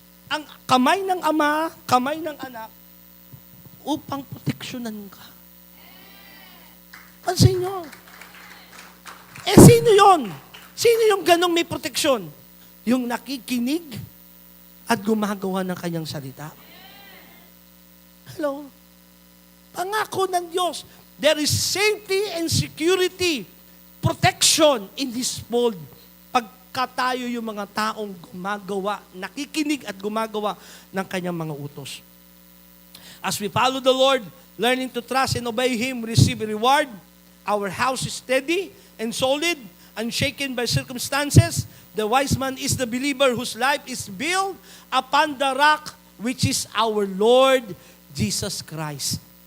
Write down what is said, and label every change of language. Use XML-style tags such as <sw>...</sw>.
<tl>Ang kamay ng ama, kamay ng anak, upang proteksyonan ka. Pansin nyo. Eh, sino yon? Sino yung ganong may proteksyon? Yung nakikinig at gumagawa ng kanyang salita. Hello? Pangako ng Diyos,</tl> <en>there is safety and security, protection in this world.</en> <tl>Pagka tayo yung mga taong gumagawa, nakikinig at gumagawa ng kanyang mga utos.</tl> <en>As we follow the Lord, learning to trust and obey Him, receive a reward. Our house is steady and solid, unshaken by circumstances. The wise man is the believer whose life is built upon the rock, which is our Lord Jesus Christ.</en>